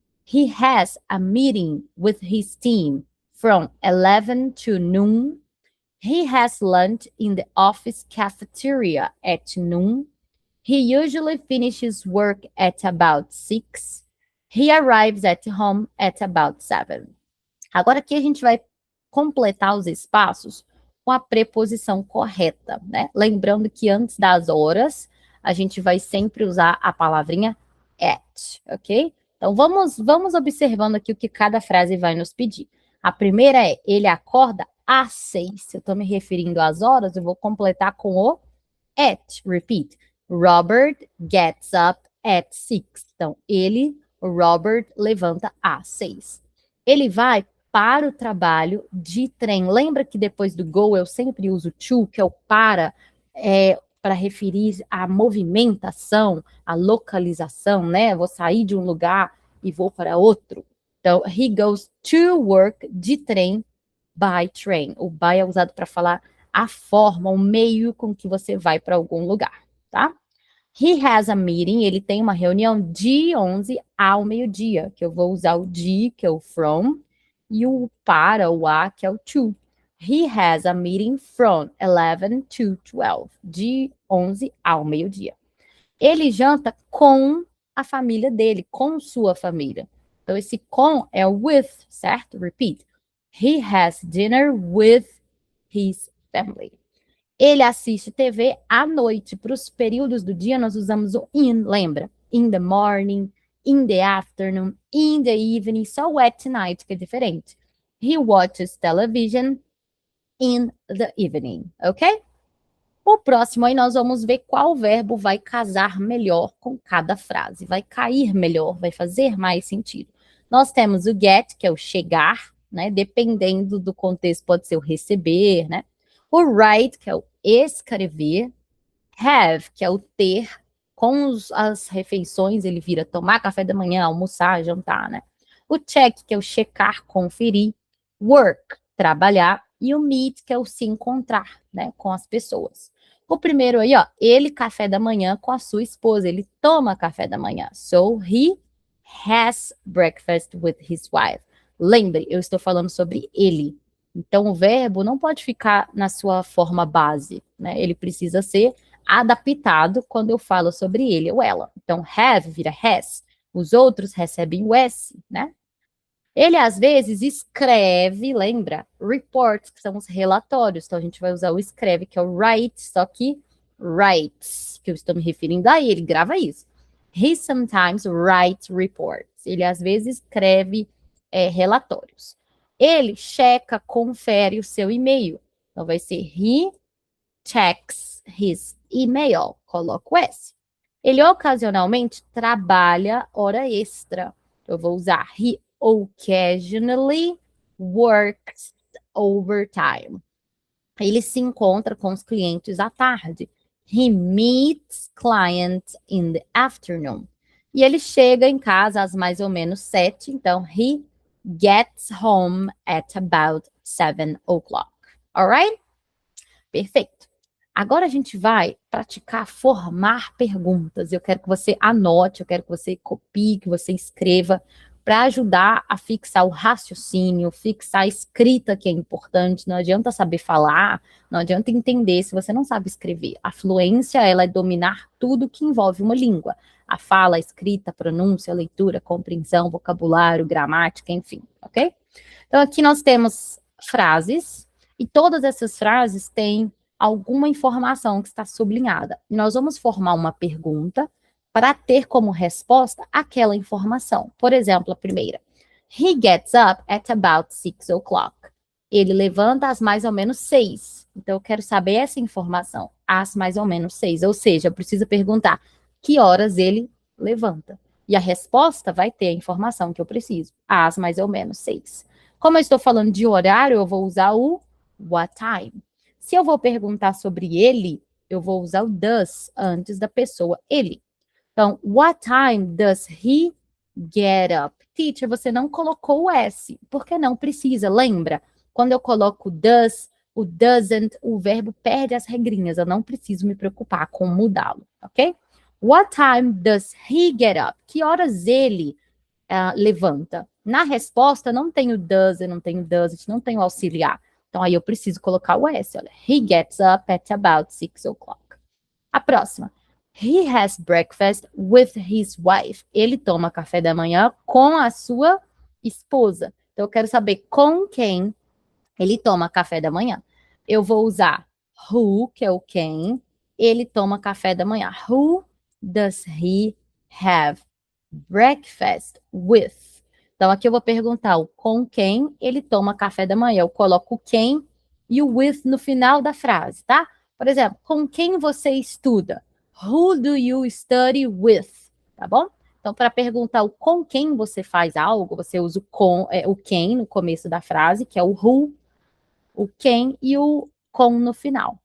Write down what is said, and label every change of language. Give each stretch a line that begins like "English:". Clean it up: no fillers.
English: He has a meeting with his team from 11 to noon. He has lunch in the office cafeteria at noon. He usually finishes work at about 6. He arrives at home at about 7.
Portuguese: Agora aqui a gente vai completar os espaços com a preposição correta, né? Lembrando que antes das horas, a gente vai sempre usar a palavrinha at, ok? Então, vamos observando aqui o que cada frase vai nos pedir. A primeira é, ele acorda às 6. Se eu estou me referindo às horas, eu vou completar com o at.
English: Repeat. Robert gets up at 6.
Portuguese: Então, Robert, levanta às 6. Ele vai para o trabalho de trem. Lembra que depois do go eu sempre uso to, que é o para referir à movimentação, à localização, né? Vou sair de um lugar e vou para outro.
English: Então, he goes to work
Portuguese: de trem,
English: by train.
Portuguese: O by é usado para falar a forma, o meio com que você vai para algum lugar, tá?
English: He has a meeting,
Portuguese: ele tem uma reunião de 11 ao meio-dia, que eu vou usar o de, que é o from, e o para, o a, que é o to.
English: He has a meeting from 11 to 12,
Portuguese: de 11 ao meio-dia. Ele janta com a família dele, com sua família. Então, esse com é o with, certo?
English: Repeat. He has dinner with his family.
Portuguese: Ele assiste TV à noite. Para os períodos do dia, nós usamos o in, lembra?
English: In the morning, in the afternoon, in the evening,
Portuguese: só o
English: at night,
Portuguese: que é diferente.
English: He watches television in the evening, ok?
Portuguese: O próximo aí nós vamos ver qual verbo vai casar melhor com cada frase, vai cair melhor, vai fazer mais sentido. Nós temos o get, que é o chegar, né? Dependendo do contexto, pode ser o receber, né? O write, que é o escrever. Have, que é o ter. Com as refeições, ele vira tomar café da manhã, almoçar, jantar, né? O check, que é o checar, conferir. Work, trabalhar. E o meet, que é o se encontrar, né? Com as pessoas. O primeiro aí, ó, ele café da manhã com a sua esposa. Ele toma café da manhã.
English: So, he has breakfast with his wife.
Portuguese: Lembre, eu estou falando sobre ele. Então, o verbo não pode ficar na sua forma base, né? Ele precisa ser adaptado quando eu falo sobre ele ou ela. Então, have vira has. Os outros recebem o S, né? Ele, às vezes, escreve, lembra? Reports, que são os relatórios. Então, a gente vai usar o escreve, que é o write, só que writes, que eu estou me referindo a ele, grava isso.
English: He sometimes writes reports.
Portuguese: Ele, às vezes, escreve relatórios. Ele checa, confere o seu e-mail. Então, vai ser
English: he checks his email.
Portuguese: Coloco o S. Ele ocasionalmente trabalha hora extra. Eu vou usar
English: he occasionally works overtime.
Portuguese: Ele se encontra com os clientes à tarde.
English: He meets clients in the afternoon.
Portuguese: E ele chega em casa às mais ou menos 7, então
English: he gets home at about 7 o'clock. Alright?
Portuguese: Perfeito. Agora a gente vai praticar formar perguntas. Eu quero que você anote, eu quero que você copie, que você escreva, para ajudar a fixar o raciocínio, fixar a escrita, que é importante. Não adianta saber falar, não adianta entender se você não sabe escrever. A fluência, ela é dominar tudo que envolve uma língua. A fala, a escrita, a pronúncia, a leitura, a compreensão, vocabulário, gramática, enfim, ok? Então, aqui nós temos frases, e todas essas frases têm alguma informação que está sublinhada. E nós vamos formar uma pergunta para ter como resposta aquela informação. Por exemplo, a primeira.
English: He gets up at about 6 o'clock.
Portuguese: Ele levanta às mais ou menos 6. Então, eu quero saber essa informação. Às mais ou menos 6. Ou seja, eu preciso perguntar que horas ele levanta. E a resposta vai ter a informação que eu preciso. Às mais ou menos 6. Como eu estou falando de horário, eu vou usar o what time. Se eu vou perguntar sobre ele, eu vou usar o does antes da pessoa ele.
English: Então, what time does he get up?
Portuguese: Teacher, você não colocou o S, porque não precisa, lembra? Quando eu coloco does, o doesn't, o verbo perde as regrinhas, eu não preciso me preocupar com mudá-lo, ok?
English: What time does he get up?
Portuguese: Que horas ele levanta? Na resposta, não tem o does, eu não tenho does, não tem o auxiliar. Então, aí eu preciso colocar o S, olha.
English: He gets up at about 6 o'clock.
Portuguese: A próxima.
English: He has breakfast with his wife.
Portuguese: Ele toma café da manhã com a sua esposa. Então, eu quero saber com quem ele toma café da manhã. Eu vou usar who, que é o quem. Ele toma café da manhã.
English: Who does he have breakfast with?
Portuguese: Então, aqui eu vou perguntar o com quem ele toma café da manhã. Eu coloco o quem e o with no final da frase, tá? Por exemplo, com quem você estuda?
English: Who do you study with?
Portuguese: Tá bom? Então, para perguntar o com quem você faz algo, você usa o quem no começo da frase, que é o who, o quem e o com no final.